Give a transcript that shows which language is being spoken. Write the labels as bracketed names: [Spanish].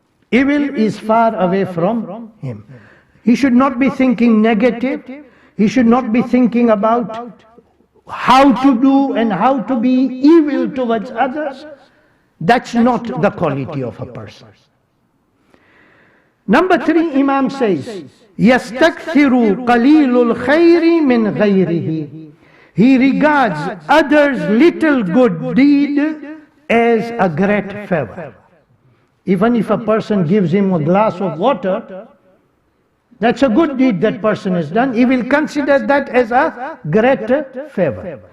[English] Evil is far away from him. He should not be thinking negative. He should not be thinking about how to do and how to be evil towards others. That's not the quality of a person. Number 3, Imam says, [Arabic] يَسْتَكْثِرُ قَلِيلُ الْخَيْرِ مِنْ غَيْرِهِ. [English] He regards others' little good deed as a great favor. Even if a person gives him a glass of water, that's a good deed that person has done. He will consider that as a great favor.